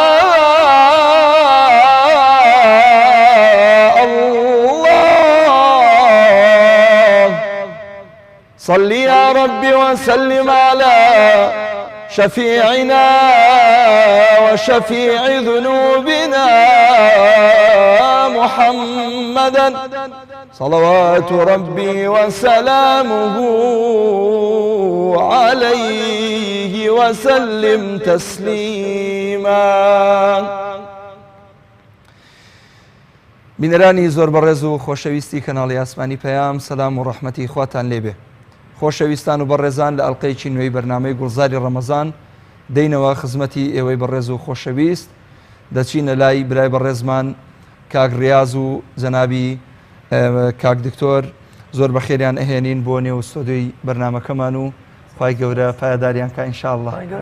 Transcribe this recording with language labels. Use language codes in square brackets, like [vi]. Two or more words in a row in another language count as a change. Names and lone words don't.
[ar] الله صل يا رب وسلم على شفيعنا وشفيع ذنوبنا محمدا صلوات ربي وسلامه عليه وسلم تسليما. [ckb] بینەرانی زۆر بەڕێز و خۆشەویستی کەناڵی ئاسمانی پەیام سەلام و ڕەحمەتی خواتان لێبێ. خۆشەویستان و بەڕێزان لە ئەڵقەیەکی نوێی بەرنامەی گوڵزاری ڕەمەزان دەینەوە خزمەتی ئێوەی بەڕێز و خۆشەویست دەچینە لای برای بەڕێزمان کاک ڕیاز و جەنابی کاک دکتۆر زۆر بەخێریان ئەهێنین بۆ نێو ستۆدیۆی بەرنامەکەمان و خوای گەورە پایداریان کە ئینشاءالله.